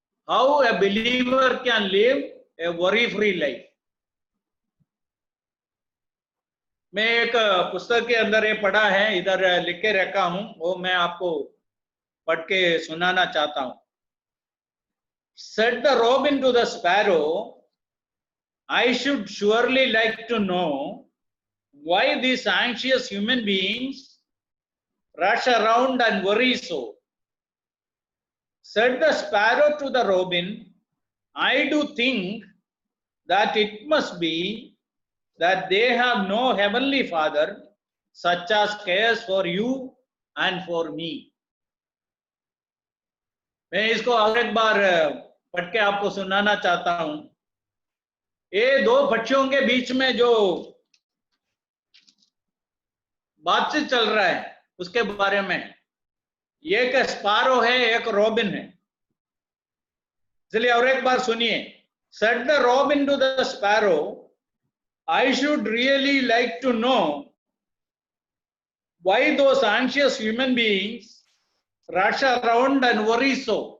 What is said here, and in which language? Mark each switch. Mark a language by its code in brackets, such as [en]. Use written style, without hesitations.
[en] How a believer can live a worry free life. [hi] मैं एक पुस्तक के अंदर ये पढ़ा है, इधर लिख के रखा हूं, वो मैं आपको पढ़ के सुनाना चाहता हूं। [en] Said the robin to the sparrow, I should surely like to know why these anxious human beings rush around and worry so. Said the sparrow to the robin, I do think that it must be that they have no heavenly Father such as cares for you and for me. [hi] मैं इसको और एक बार पढ़ के आपको सुनाना चाहता हूं। ये दो पक्षियों के बीच में जो बातचीत चल रहा है उसके बारे में, एक स्पारो है, एक रॉबिन है। इसलिए और एक बार सुनिए। [en] Said the robin to the sparrow, I should really like to know why those anxious human beings rush around and worry so.